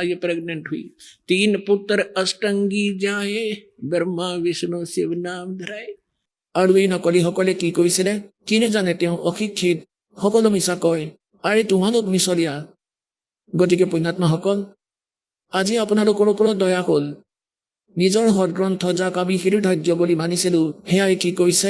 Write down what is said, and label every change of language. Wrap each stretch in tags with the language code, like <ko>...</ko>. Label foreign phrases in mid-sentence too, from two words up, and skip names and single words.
<hi>ये प्रेग्नेंट हुई, 3 पुत्र अष्टंगी जाए ब्रह्मा विष्णु शिव नाम धराए।</hi> <as>আৰু এই নকলিসকলে কি কৈছিলে? কি নেজানে? তেওঁ অশিক্ষিত, সকলো মিছা কয়। আৰে তোমালোক মিছলীয়া। গতিকে পুণ্যাত্মাসকল, আজি আপোনালোকৰ ওপৰত দয়া হ'ল। নিজৰ সদগ্ৰন্থ যাক আমি হৃদয় বুলি মানিছিলো, সেয়াই কি কৈছে?</as>